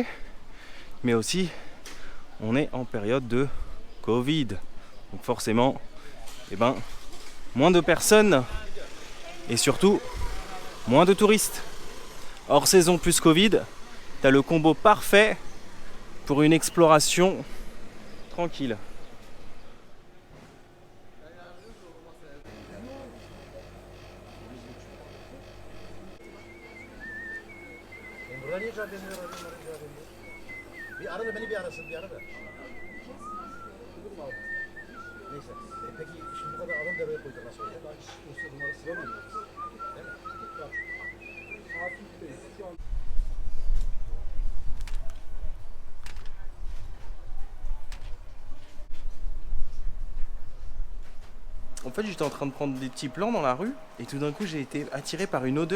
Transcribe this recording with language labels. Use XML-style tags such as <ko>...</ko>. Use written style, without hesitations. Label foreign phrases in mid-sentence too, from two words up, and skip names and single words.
<fr>Mais aussi, on est en période de Covid. Donc forcément, moins de personnes et surtout, moins de touristes. Hors saison plus Covid, t'as le combo parfait pour une exploration tranquille.</fr> <tr>Bir arada beni bir arasın bir arada. Neyse. Peki şimdi bu kadar adam devreye koydu nasıl olacak? Bunları sıramıyor muyuz? Değil mi?</tr> <fr>En fait, j'étais en train de prendre des petits plans dans la rue et tout d'un coup, j'ai été attiré par une odeur.</fr>